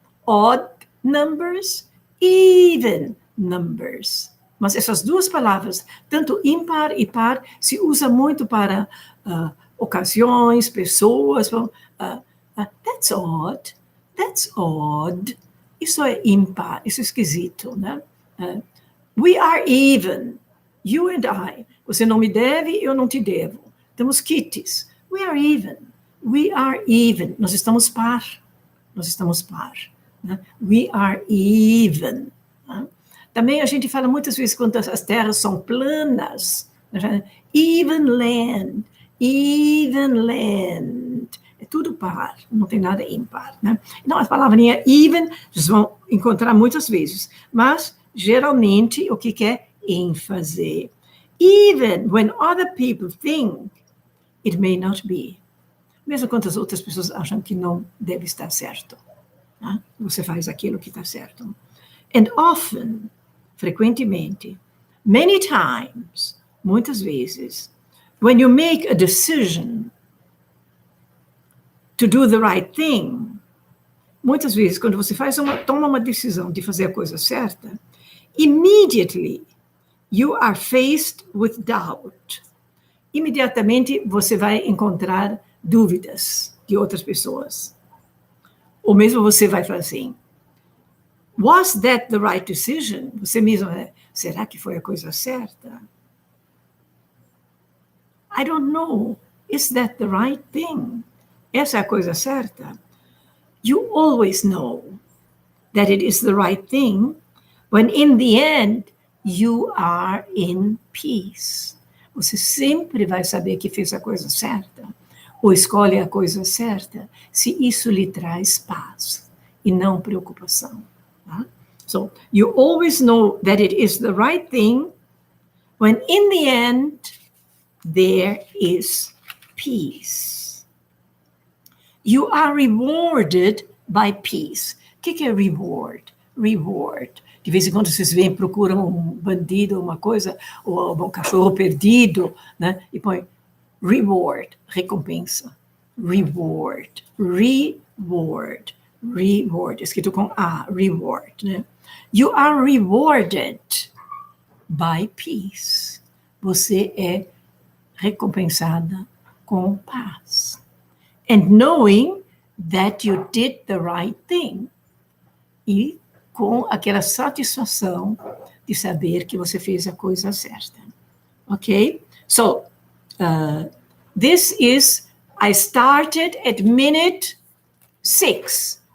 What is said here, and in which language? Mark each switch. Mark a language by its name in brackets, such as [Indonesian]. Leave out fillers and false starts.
[English] Odd numbers, even numbers. [Portuguese] Mas essas duas palavras, tanto impar e par, se usa muito para ocasiões, pessoas. [English] That's odd. That's odd. [Portuguese] Isso é ímpar, isso é esquisito, né? [English] We are even. You and I. [Portuguese] Você não me deve, eu não te devo. Temos quites. [English] We are even. We are even. [Portuguese] Nós estamos par. Nós estamos par. Né? [English] We are even. Né? [Portuguese] Também a gente fala muitas vezes quando as terras são planas. Né? [English] Even land. Even land. [Portuguese] É tudo par, não tem nada ímpar. Né? Então, a palavrinha even, vocês vão encontrar muitas vezes. Mas, geralmente, o que é ênfase? [English] Even when other people think it may not be. [Portuguese] Mesmo quando as outras pessoas acham que não deve estar certo. Né? Você faz aquilo que está certo. [English] And often, [Portuguese] frequentemente, [English] many times, [Portuguese] muitas vezes, [English] when you make a decision to do the right thing, [Portuguese] muitas vezes, quando você toma uma decisão de fazer a coisa certa, [English] immediately you are faced with doubt. [Portuguese] Imediatamente você vai encontrar dúvidas de outras pessoas. Ou mesmo você vai falar assim, [English] was that the right decision? [Portuguese] Você mesmo, será que foi a coisa certa? [English] I don't know. Is that the right thing? [Portuguese] Essa é a coisa certa? [English] You always know that it is the right thing when in the end you are in peace. [Portuguese] Você sempre vai saber que fez a coisa certa ou escolhe a coisa certa se isso lhe traz paz e não preocupação. Tá? [English] So, you always know that it is the right thing when in the end there is peace. You are rewarded by peace. [Portuguese] O que é reward? Reward. De vez em quando vocês vêm, procuram um bandido, uma coisa, ou um cachorro perdido, né? E põe reward, recompensa. Reward, reward, reward. Escrito com A, reward, né? [English] You are rewarded by peace. [Portuguese] Você é recompensada com paz. [English] And knowing that you did the right thing. [Portuguese] E com aquela satisfação de saber que você fez a coisa certa. [English] Ok? So, this is, I started at minute 6.